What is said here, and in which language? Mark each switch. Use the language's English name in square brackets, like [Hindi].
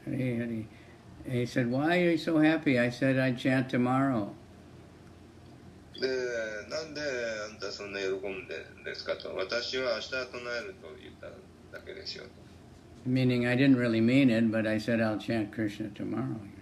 [English] He said, "Why are you so happy?" I said, "I'd chant tomorrow." [Japanese] で、なんであんたそんな喜んでんですかと、私は明日唱えると言っただけですよと。 [English] Meaning I didn't really mean it, but I said I'll chant Krishna tomorrow.